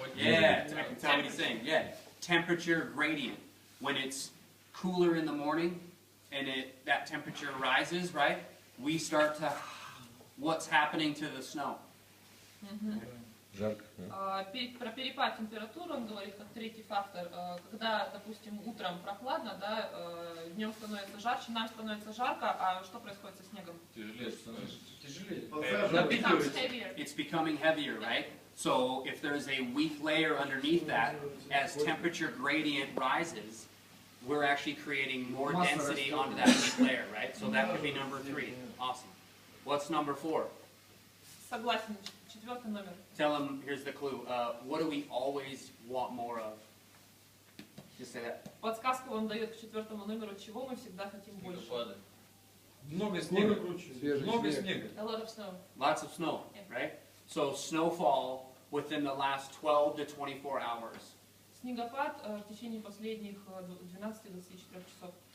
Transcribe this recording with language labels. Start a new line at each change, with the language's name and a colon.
English: Yeah, I can tell what he's saying. Yeah, temperature gradient. When it's cooler in the morning and that temperature rises, right? We start to, what's happening to the snow?
Russian: Жарко. Про перепад температуры он говорит как третий фактор. Когда, допустим, утром прохладно, да, днем становится жарче, нам становится жарко, а что происходит со снегом? Тяжелее становится. Тяжелее. Подсаживает.
English: Becomes heavier. It's becoming heavier, right? So if there's a weak layer underneath that, as temperature gradient rises, we're actually creating more density onto that weak layer, right? So that could be number 3. Awesome. What's number 4?
Russian: Согласен. 4-й номер.
English: Tell them, here's the clue. What do we always want more of? Just say that.
Russian: Подсказку он дает к 4-му номеру, чего мы всегда хотим больше. Снегопады. Много снега. Много снега.
English: A lot of snow. Lots of snow, right? So snowfall within the last 12 to 24 hours.
Russian: Снегопад в течение последних 12-24 часов.